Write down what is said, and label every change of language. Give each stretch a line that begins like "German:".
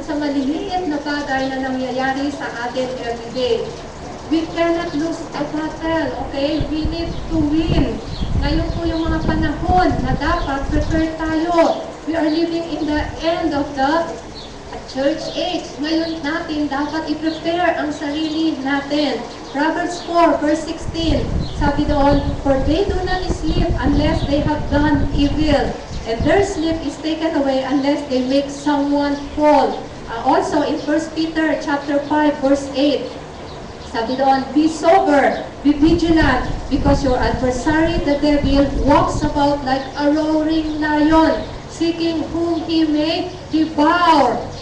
Filipino: Dun sa maliliit na bagay na nangyayari sa atin every day.
English: We cannot lose a battle, okay? We need to win.
Filipino: Ngayon po yung mga panahon na dapat prepare tayo.
English: We are living in the end of the church age.
Filipino: Ngayon natin dapat i-prepare ang sarili natin.
English: Proverbs 4 verse 16, sabi doon, for they do not sleep unless they have done evil, and their sleep is taken away unless they make someone fall. Also in 1 Peter chapter 5 verse 8, sabi doon, be sober, be vigilant, because your adversary, the devil, walks about like a roaring lion, seeking whom he may devour.